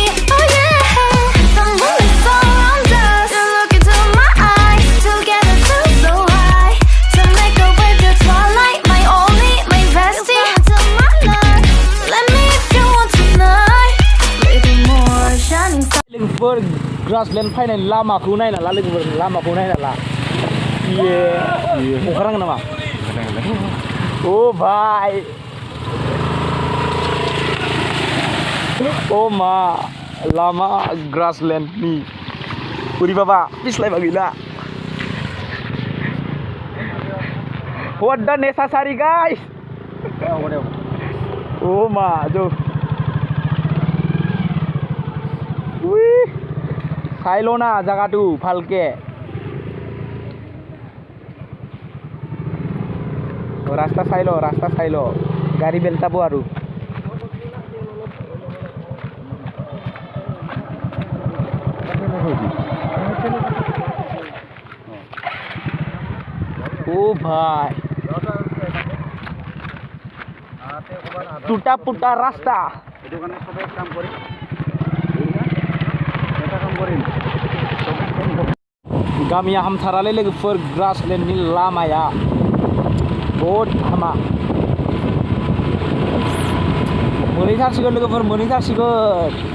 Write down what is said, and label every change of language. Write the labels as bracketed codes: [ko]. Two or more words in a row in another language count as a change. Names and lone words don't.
[en] Oh yeah, the moon is around us. You look into my eyes, together feel so high. To make a wave, the twilight, my only, my bestie. To my life, let me if you want tonight. Little more shining star. [brx] लोगोफोर Grassland फैनाय लामाखौ नायना ला लोगोफोर लामाखौ नायना ला ये ओंखारनांगोन नामा ओ भाई ओ मा लामा Grasslandनि बोरैबाबा पिस्लायबा गैला [en] What the necessary guys [as] oh ma jo চাইলো না জায়গাটো ভালকে রাস্তা চাইলো গাড়ি বেলতাব আৰু ও ভাই টুটা পুটা রাস্তা এটো কানে সবে কাম কৰি [brx] गामिया हामथारालै लोगोफोर Grasslandनि लामाया बहुद हामा मोनहैथारसिगोन लोगोफोर मोनहैथारसिगोन